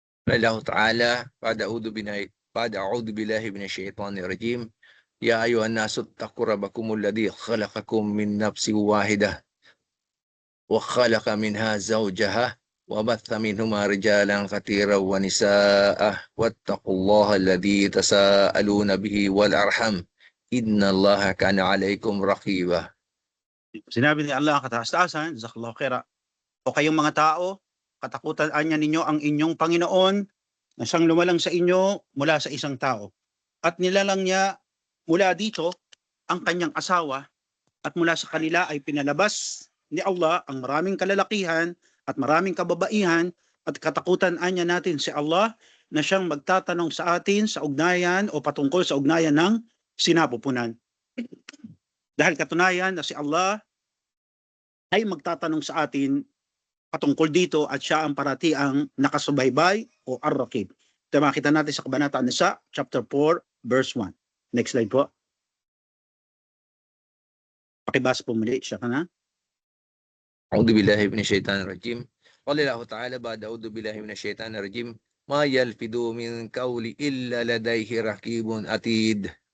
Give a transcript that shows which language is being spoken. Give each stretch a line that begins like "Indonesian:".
Arabic: Allah Ta'ala, بعد أعوذ بالله من الشيطان الرجيم يا أيها الناس اتقوا ربكم الذي خلقكم من نفس واحدة وخلق منها زوجها وبث منهما رجالا كثيرا ونساء واتقوا الله الذي تساءلون به والأرحم إن الله كان عليكم رقيبا.
Filipino: Sinabi ni Allah ang kataas-taasan, jazakallahu khaira. O kayong mga tao, katakutan niya ninyo ang inyong Panginoon na siyang lumalang sa inyo mula sa isang tao. At nilalang niya mula dito ang kanyang asawa, at mula sa kanila ay pinalabas ni Allah ang maraming kalalakihan at maraming kababaihan, at katakutan niya natin si Allah na siyang magtatanong sa atin sa ugnayan o patungkol sa ugnayan ng sinapupunan. Dahil katunayan na si Allah ay magtatanong sa atin patungkol dito, at siya ang paratiang nakasubaybay o Ar-Raqib. Ito makita natin sa Kabanata An-Nisa,
English: chapter 4, verse 1. Next slide
Filipino: po. Pakibasa po muli siya ka na.
Arabic: أعوذ بالله من الشيطان الرجيم قال الله تعالى بعد أعوذ بالله من الشيطان الرجيم ما يلفظ من قول إلا لديه رقيب عتيد.